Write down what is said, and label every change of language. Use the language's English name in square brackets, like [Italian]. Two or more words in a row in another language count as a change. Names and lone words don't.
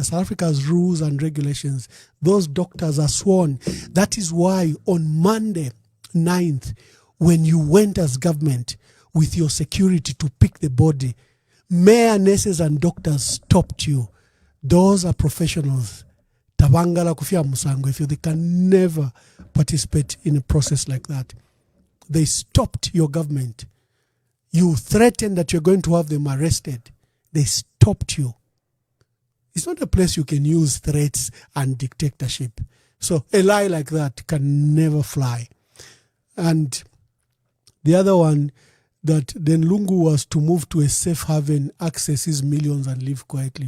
[English] South Africa has rules and regulations. Those doctors are sworn. That is why on Monday, 9th, when you went as government with your security to pick the body, mayor, nurses and doctors stopped you. Those are professionals. [Bemba] Tabangala kufia musango. [English] If they can never participate in a process like that. They stopped your government. You threatened that you're going to have them arrested. They stopped you. It's not a place you can use threats and dictatorship. So a lie like that can never fly. And the other one, that then Lungu was to move to a safe haven, access his millions and live quietly.